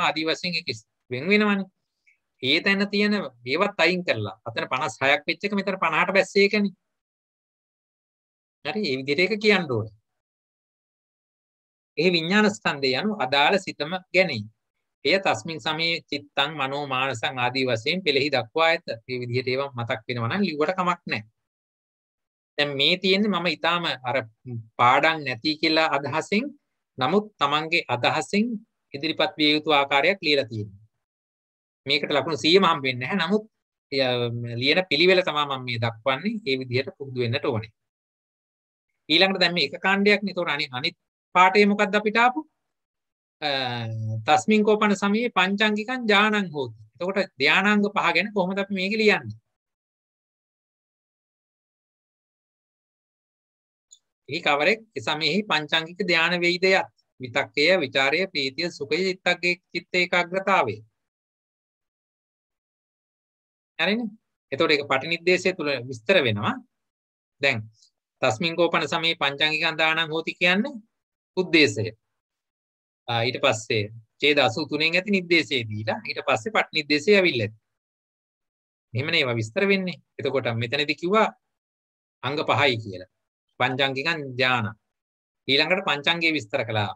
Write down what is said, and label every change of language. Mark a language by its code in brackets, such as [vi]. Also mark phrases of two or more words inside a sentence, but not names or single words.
[si] ආදී වශයෙන් ඒක වෙන වෙනවනේ. ඒ තැන තියෙන ඒවත් අයින් කරලා අතන 56ක් වෙච්ච එක මෙතන 50ට බැස්සේ එකනේ. හරි? මේ විදිහට ඒක කියන්න ඕනේ. ඒ විඥාන ස්කන්ධය යනු අදාළ සිතම ගැනීම. එය [pi] තස්මින් සමේ චිත්තං මනෝ මානසං [si] ආදී වශයෙන් පෙළෙහි දක්වා ඇත. මේ විදිහට ඒවා මතක් වෙනවා නම් ලිව්වට කමක් නැහැ. දැන් මේ තියෙන්නේ මම ඊටාම අර පාඩම් නැති කියලා අදහසින් නමුත් Tamange අදහසින් ඉදිරිපත් විය යුතු ආකාරයක් ලියලා තියෙනවා. මේකට ලකුණු 100ම හම්බ වෙන්නේ නැහැ. නමුත් ලියන පිළිවෙල තමයි මම මේ දක්වන්නේ. ඒ විදිහට පුරුදු වෙන්නට ඕනේ. ඊළඟට දැන් මේ එක කාණ්ඩයක් නේ. ඒතකොට අනිත් පාඩේ මොකක්ද අපිට ආපු? [pi] තස්මින් කෝපන සමයේ පංචාංගිකං ඥානං හෝති. [si] එතකොට ධානාංග පහ ගැන කොහොමද අපි මේක ලියන්නේ? එහි කවරෙක් සමයෙහි පංචාංගික ධාන වේදයත් විතක්කය, විචාරය, ප්‍රීතිය, සුඛය, චිත්ත ඒකාග්‍රතාවය. හරිනේ? එතකොට ඒක පටිනිද්දේශය තුල විස්තර වෙනවා. දැන් [pi] තස්මින් කෝපන සමයේ පංචාංගිකං දානං හෝති [si] කියන්නේ උද්දේශය. ඊට පස්සේ ඡේද 83න් ඇති නිर्देशය දීලා ඊට පස්සේ පටි නිर्देशය ඇවිල්ලා. එහෙමනේ ඒවා විස්තර වෙන්නේ. එතකොට මෙතනදී කිව්වා අංග 5යි කියලා. [pi] පංචාංගිකං ඥාන. [si] ඊළඟට පංචාංගයේ විස්තර කළා.